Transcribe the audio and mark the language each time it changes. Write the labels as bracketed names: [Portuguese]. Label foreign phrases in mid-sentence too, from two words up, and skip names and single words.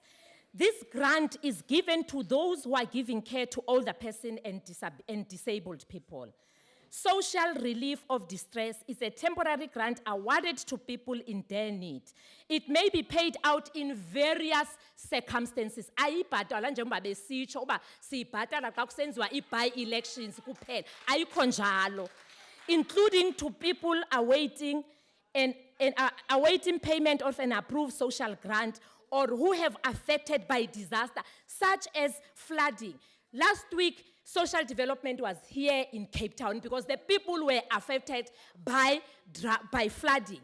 [English] This grant is given to those who are giving care to older persons and disabled people. Social relief of distress is a temporary grant awarded to people in dire need. It may be paid out in various circumstances. [Xhosa] Ayibhatalwa njengoba besitsho uba siyibhatala xa kusenziwa i-by-elections kuphela. Ayikho njalo. [English] Including to people awaiting payment of an approved social grant or who have affected by disaster, such as flooding. Last week, Social Development was here in Cape Town because the people were affected by flooding.